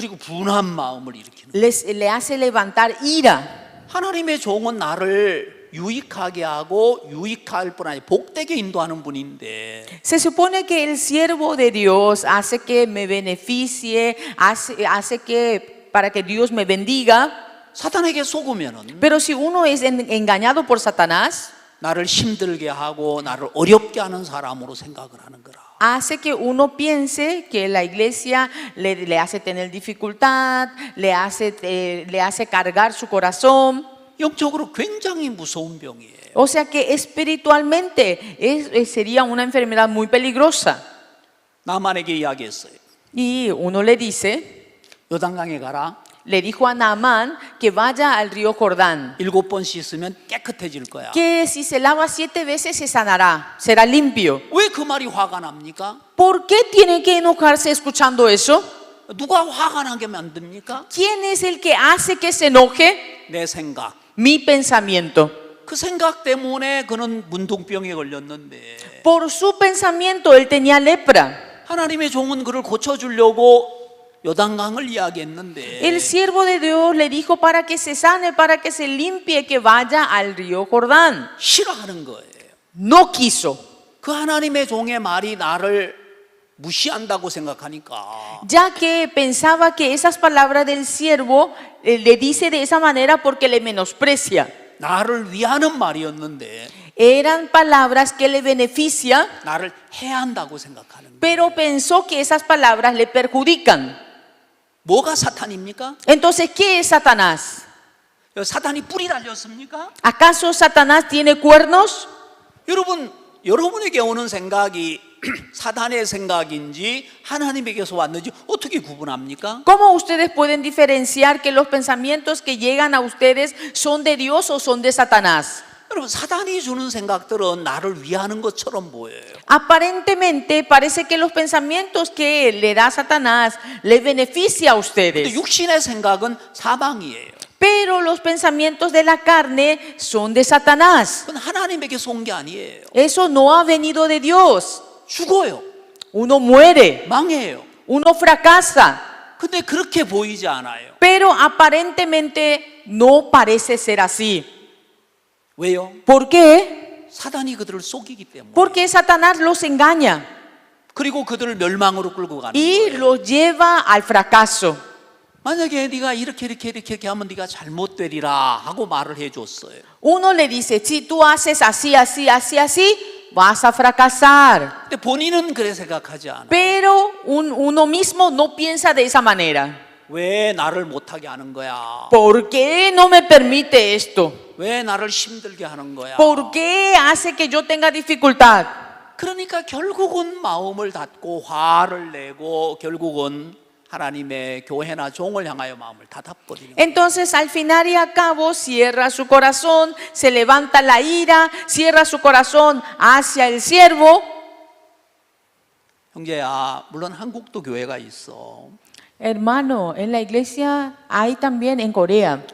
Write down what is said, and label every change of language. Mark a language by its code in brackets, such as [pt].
[ko] 그리고 분한 마음을 일으키는 거예요. [es] Le hace levantar ira. [ko] 하나님의 종은 나를 유익하게 하고 유익할 뿐 아니라 복되게 인도하는 분인데 [es] Se supone que el siervo de Dios hace que me beneficie, hace que para que Dios me bendiga. [ko] 사탄에게 속으면은 [es] Pero si uno es engañado por Satanás, [ko] 나를 힘들게 하고 나를 어렵게 하는 사람으로 생각을 하는 거라. [es] hace que uno piense que la iglesia le hace tener dificultad, le hace cargar su corazón. [ko] 영적으로 굉장히 무서운 병이에요. [es] O sea que espiritualmente sería una enfermedad muy peligrosa. [ko] 나만에게 이야기했어요. [es] Y uno le dice, [ko] 요단강에 가라. [es] le dijo a Naamán que vaya al río Jordán, [ko] 7번 씻으면 깨끗해질 거야. [es] que si se lava 7 veces se sanará, será limpio. [ko] 왜 그 말이 화가 납니까? [es] ¿Por qué tiene que enojarse escuchando eso? [ko] 누가 화가 나게 만듭니까? [es] ¿Quién es el que hace que se enoje? [ko] 내 생각. [es] Mi pensamiento. [ko] 그 생각 때문에 그는 문둥병에 걸렸는데 [es] Por su pensamiento él tenía lepra. [ko] 하나님의 종은 그를 고쳐주려고 요단강을 이야기했는데 [es] El siervo de Dios le dijo para que se sane, para que se limpie, que vaya al río Jordán. [ko] 싫어하는 거예요. [es] No quiso, [ko] 그 하나님의 종의 말이 나를 무시한다고 생각하니까 [es] ya que pensaba que esas palabras del siervo le dice de esa manera porque le menosprecia. [ko] 나를 위하는 말이었는데 [es] Eran palabras que le benefician, [ko] 나를 해한다고 생각하는 거예요. [es] pero pensó que esas palabras le perjudican. [ko] 뭐가 사탄입니까? [es] Entonces, ¿qué es Satanás? [ko] 사탄이 뿔이 달렸습니까? [es] ¿Acaso Satanás tiene cuernos? [ko] 여러분에게 오는 생각이 사탄의 생각인지 하나님에게서 왔는지 어떻게 구분합니까? [es] ¿Cómo ustedes pueden diferenciar que los pensamientos que llegan a ustedes son de Dios o son de Satanás? [ko] 여러분 사탄이 주는 생각들은 나를 위하는 것처럼 보여요. [es] Aparentemente parece que los pensamientos que le da Satanás le beneficia a [ko] 근데 [es] ustedes. [ko] 육신의 생각은 사방이에요. [es] Pero los pensamientos de la carne son de Satanás. [ko] 그건 하나님에게서 온 게 아니에요. [es] Eso no ha venido de Dios. [ko] 죽어요. [es] Uno muere, [ko] 망해요. [es] uno fracasa. [ko] 근데 그렇게 보이지 않아요. [es] Pero aparentemente no parece ser así. [ko] 왜요? [es] ¿Por qué? [ko] 사단이 그들을 속이기 때문에. [es] Porque Satanás los engaña [ko] 그리고 그들을 멸망으로 끌고 가는 [es] y [ko] 거예요. [es] los lleva al fracaso. [ko] 만약에 네가 이렇게 하면 네가 잘못되리라 하고 말을 해줬어요. [es] Uno le dice, si tú haces así, así, así, así, vas a fracasar. [ko] 근데 본인은 그래 생각하지 않아. [es] Pero uno mismo no piensa de esa manera. [ko] 왜 나를 못하게 하는 거야? [es] ¿Por qué no me permite esto? [ko] 왜 나를 힘들게 하는 거야? [es] ¿Por qué hace que yo tenga dificultad? [ko] 그러니까 결국은 마음을 닫고 화를 내고 결국은 하나님의 교회나 종을 향하여 마음을 닫아버리는 거예요. [es] Entonces, al final y al cabo, cierra su corazón, se levanta la ira, cierra su corazón hacia el siervo. [ko] 형제야, 물론 한국도 교회가 있어. [es] Hermano, en la iglesia hay también en Corea.